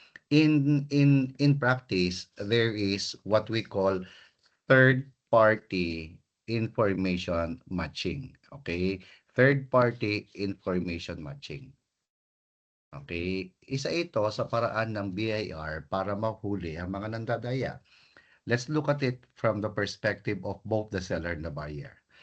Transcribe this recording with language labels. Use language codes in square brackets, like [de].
[en] In practice, there is what we call third party information matching, okay? Third party information matching. [tl] Okay? Isa ito sa paraan ng BIR para mahuli ang mga nandadaya. [en] Let's look at it from the perspective of both the seller and the buyer.